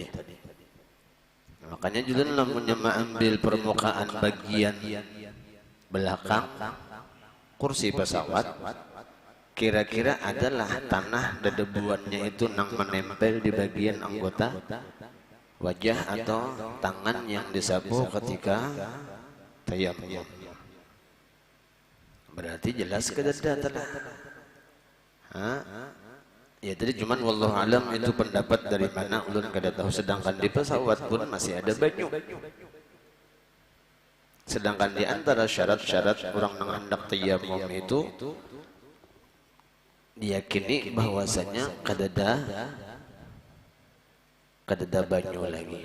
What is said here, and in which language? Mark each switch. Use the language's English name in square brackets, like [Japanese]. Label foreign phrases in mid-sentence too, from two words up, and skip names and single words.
[Banjar] Makanya juga lamunnya mengambil permukaan bagian belakang kursi pesawat, kira-kira adalah tanah dedebuannya itu nang menempel di bagian anggota wajah atau tangan yang disapu ketika tayammum. Berarti jelas kedada telah. Ya jadi cuman [Arabic] والله أعلم [Banjar] itu pendapat dari mana ulun kada tahu, sedangkan di pesawat pun masih ada banyu. Sedangkan di antara syarat-syarat orang nang hendak tayammum itu diyakini bahwasanya kadada banyu lagi.